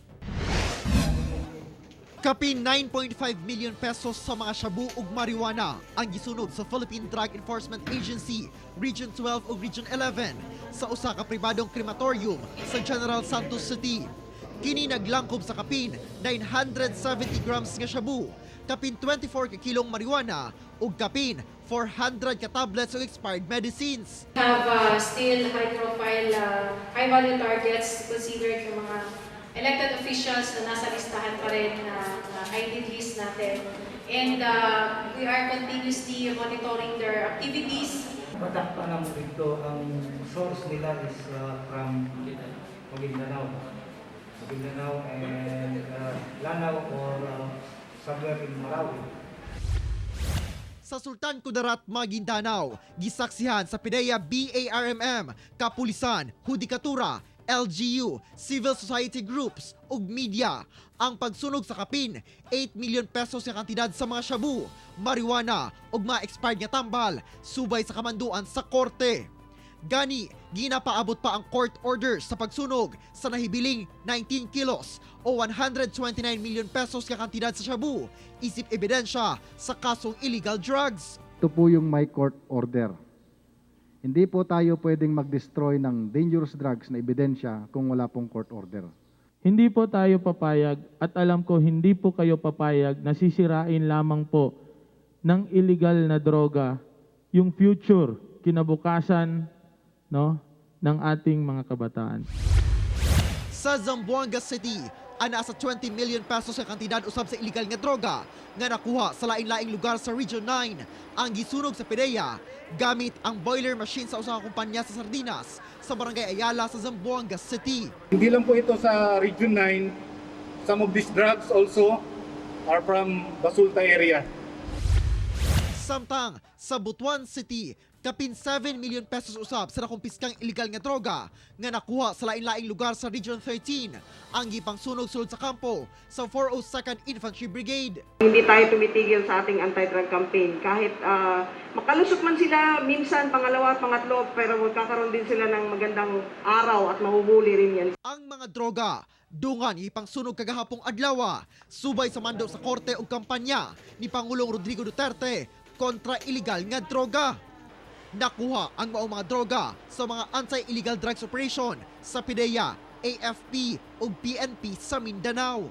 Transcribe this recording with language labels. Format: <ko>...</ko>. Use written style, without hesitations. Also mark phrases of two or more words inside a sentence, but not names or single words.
<ceb>Kapin 9.5 million pesos sa mga shabu ug marijuana ang gisunog sa Philippine Drug Enforcement Agency, Region 12 ug Region 11 sa usa ka pribadong krematorium sa General Santos City. Kini naglangkob sa kapin 970 grams nga shabu, kapin 24 ka kilong marijuana ug kapin 400 ka</ceb> <en>tablets of expired medicines. Have still high-profile, high-value targets considered</en> <tl>yung mga elected officials na nasa listahan pa rin na ID list natin.</tl> <en>And we are continuously monitoring their activities.</en> <tl>Patakpan naman dito, ang source nila is from Maguindanao.</tl> <en>Maguindanao and Lanao or somewhere in Marawi.</en> <ceb>Sa Sultan Kudarat, Maguindanao, gisaksihan sa PIDEA BARMM, Kapulisan, Hudikatura, LGU,</ceb> <en>civil society groups</en> <ceb>ug media ang pagsunog sa kapin 8 million pesos nga kantidad sa mga shabu, marijuana ug mga expired nga tambal subay sa kamanduan sa korte. Gani, ginapaabot pa ang</ceb> <en>court order</en> <ceb>sa pagsunog sa nahibiling 19 kilos o 129 million pesos nga kantidad sa shabu, isip ebidensya sa kasong</ceb> <en>illegal drugs.</en> <tl>Ito po yung my</tl> <en>court order.</en> <tl>Hindi po tayo pwedeng mag-destroy ng</tl> <en>dangerous drugs</en> <tl>na ebidensya kung wala pong</tl> <en>court order.</en> <tl>Hindi po tayo papayag at alam ko hindi po kayo papayag na sisirain lamang po ng illegal na droga yung future, kinabukasan ng ating mga kabataan.</tl> <ceb>Sa Zamboanga City, nasa 20 million pesos sa kantidad usab sa illegal nga droga nga nakuha sa laing-laing lugar sa Region 9 ang gisunog sa PIDEA gamit ang</ceb> <en>boiler machine</en> <ceb>sa usang kumpanya sa sardinas sa Barangay Ayala sa Zamboanga City.</ceb> <tl>Hindi lang po ito sa</tl> <en>Region 9, some of these drugs also are from Basulta area.</en> <ceb>Samtang sa Butuan City, kapin 7 million pesos usab sa nakumpiskang illegal nga droga nga nakuha sa lain-laing lugar sa Region 13 ang gipang sunog-sulod sa kampo sa 402nd Infantry Brigade.</ceb> <tl>Hindi tayo tumitigil sa ating anti-drug campaign kahit makalusot man sila minsan pangalawa at pangatlo pero magkakaroon din sila ng magandang araw at mahuhuli rin yan.</tl> <ceb>Ang mga droga dungan ipang sunog kagahapong adlaw subay sa mando sa korte ug kampanya ni Pangulong Rodrigo Duterte kontra illegal nga droga. Nakuha ang mga droga sa mga</ceb> <en>anti-illegal drugs operation</en> <ceb>sa PIDEA, AFP ug PNP sa Mindanao.</ceb>